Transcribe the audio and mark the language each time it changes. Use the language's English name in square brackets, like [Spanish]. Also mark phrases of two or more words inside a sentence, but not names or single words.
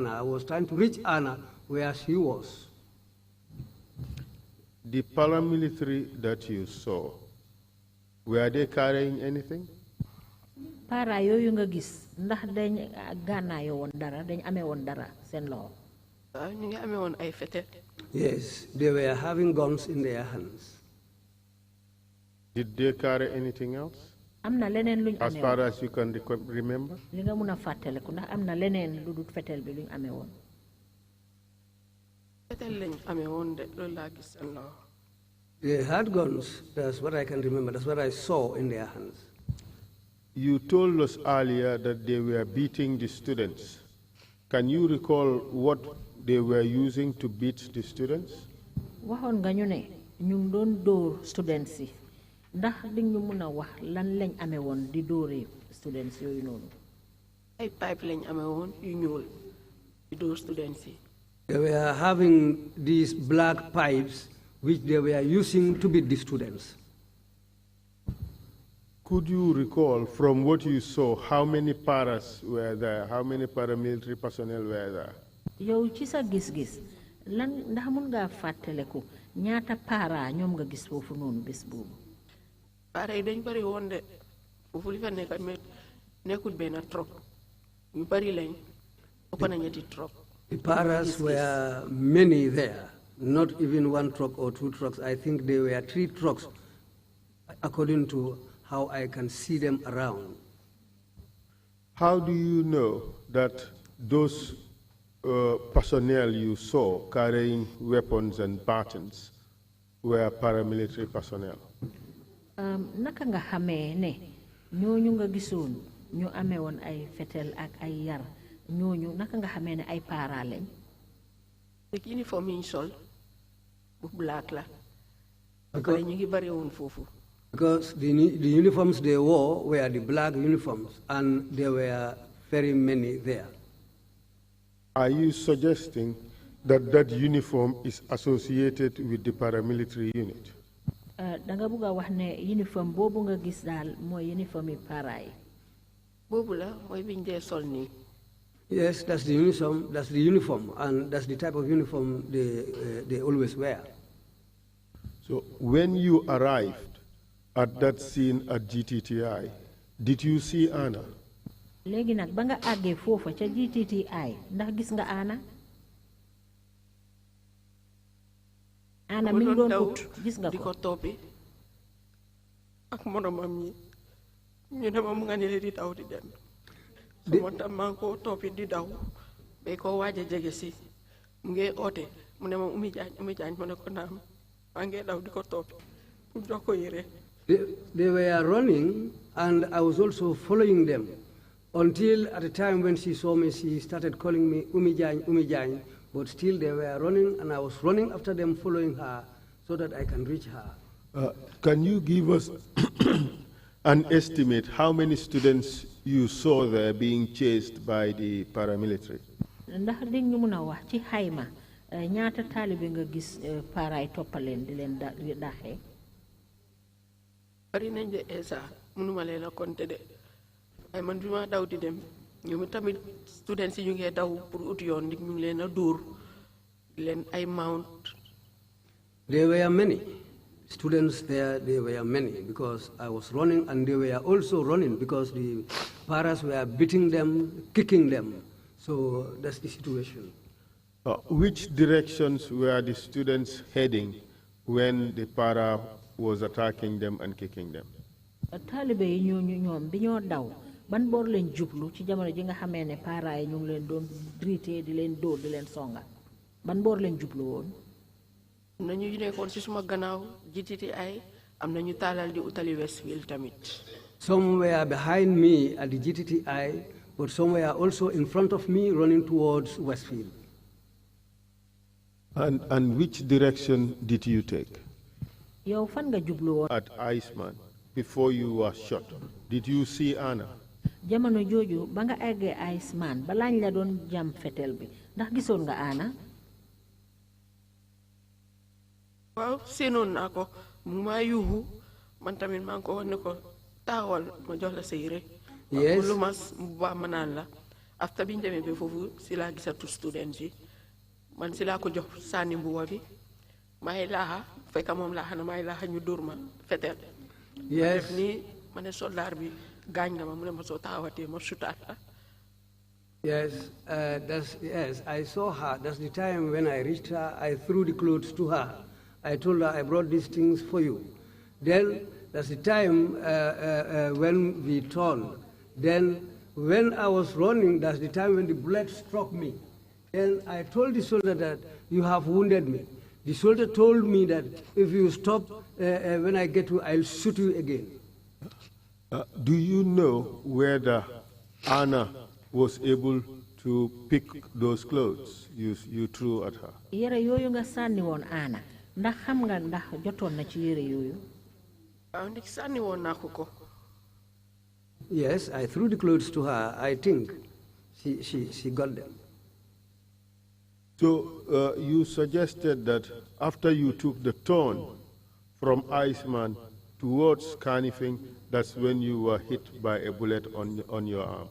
[English] I was trying to reach Anna where she was. The paramilitary that you saw, were they carrying anything? [Wolof] Para yooyu nga gis ndax dañ gànnaayoo woon dara dañ amee woon dara seen loxo. ñu ngi amee woon ay fetel. [English] Yes, they were having guns in their hands. Did they carry anything else? [Wolof] Am na leneen luñ amee woon. [English] As far as you can remember? [Wolof] Li nga mun a fàttaliku ndax am na leneen lu dul fetel bi luñ amee woon. Fetel lañ amee woon de loolu laa gis seen loxo. [English] They had guns, that's what I can remember, that's what I saw in their hands. You told us earlier that they were beating the students. Can you recall what they were using to beat the students? [Wolof] Waxoon nga ñu ne ñu ngi doon dóor students yi ndax di ñu mun a wax lan lañ amee woon di dóoree students yooyu noonu. Ay pipe lañ amee woon yu ñuul di dóor students yi. [English] They were having these black pipes which they were using to beat the students. Could you recall from what you saw how many paras were there, how many paramilitary personnel were there? [Wolof] Yow ci sa gis-gis lan ndax mun ngaa fàttaleku ñaata para ñoom nga gis foofu noonu bés boobu. Para yi dañ bari woon de foofu li fa nekkat mais nekkul benn truck ñu bari lañ ëpp na ñetti truck. [English] The paras were many there, not even one truck or two trucks. I think there were 3 trucks according to how I can see them around. How do you know that those personnel you saw carrying weapons and batons were paramilitary personnel? [Wolof] Naka nga xamee ne ñooñu nga gisoon ñu amee woon ay fetel ak ay yar ñooñu naka nga xamee ne ay para lañ. [English] Like uniform [Wolof] yi ñu sol bu black la. Parce ñu ngi bari woon foofu. [English] Because the uniforms they wore were the black uniforms, and there were very many there. Are you suggesting that that uniform is associated with the paramilitary unit? [Wolof] Danga buga wax ne uniform boobu nga gis daal mooy uniform yi para yi. Boobu la mooy biñ dee sol nii. [English] Yes, that's the uniform, and that's the type of uniform they always wear. So when you arrived at that scene at GTTI, did you see Anna? [Wolof] Léegi nag ba nga àggee foofa ca GTTI ndax gis nga Anna? Anna mi ngi doon ut gis nga ko. di ko toppi ak moromam ñi ñu ne ma mu nga ne di daw di dem. Moo tax maa ngi koo toppi di daw ba ko waaj a jege si mu ngi oote mu ne ma Oumie Jagne ma ne ko naam maa ngi daw di ko toppi pour jox ko yére. [English] They were running, and I was also following them until at the time when she saw me, she started calling me Oumie Jagne, but still they were running, and I was running after them, following her so that I can reach her. Can you give us an estimate how many students you saw there being chased by the paramilitary? [Wolof] Ndax di ñu mun a wax ci xayma ñaata taalibe nga gis paraay toppaleen di leen daxee. Bari nañ de esa mënuma leen a compter de ay man bi ma daw di dem ñoom tamit students yi ñu ngi daw pour ut yoon ndik ñu ngi leen a dóor leen ay mount. [English] There were many students there, there were many, because I was running, and they were also running because the paras were beating them, kicking them. So that's the situation. Which directions were the students heading when the para was attacking them and kicking them? [Wolof] Taalibe yi ñoom bi ñoo daw ban boor leen jublu ci jamono ji nga xamee ne para yi ñu ngi leen doon drité di leen dóor di leen songa ban boor leen jublu woon. Am na ñu nekkoon ci suma gannaaw GTTI am na ñu taalal di utali Westfield tamit. [English] Some were behind me at the GTTI, but some were also in front of me running towards Westfield. And which direction did you take? [Wolof] Yow fan nga jublu woon. [English] At Iceman, before you were shot, did you see Anna? [Wolof] Jamono jooju ba nga eggee Iceman balaañ la doon jam fetel bi ndax gisoon nga Anna. waaw seenoon naa ko mu maa yuuxu man tamit maa ngi ko wax ne ko taawal ma jox la sa yére. [English] Yes. [Wolof] lu mas bu baax ma naan la after bi ñu demee ba foofu si laa gisatu students yi man si laa ko jox sànni mbuba bi maay laaxa fekk moom laaxa na maay laaxa ñu dóor ma fetel. [English] Yes. [Wolof] def nii ma ne soldaar bi gaañ nga ma mu ne ma soo taxawatee ma sutaat la. [English] Yes, yes, I saw her. That's the time when I reached her, I threw the clothes to her. I told her, I brought these things for you. Then, that's the time when we turned. Then, when I was running, that's the time when the bullet struck me. Then I told the soldier that you have wounded me. The soldier told me that if you stop, when I get you, I'll shoot you again. Do you know whether Anna was able to pick those clothes you threw at her? [Wolof] yére yooyu nga sànni woon Anna ndax xam nga ndax jotoon na ci yére yooyu. waaw ndik sànni woon naa ko ko. [English] Yes, I threw the clothes to her. I think she got them. So you suggested that after you took the turn from Iceman towards Carnifing, that's when you were hit by a bullet on your arm.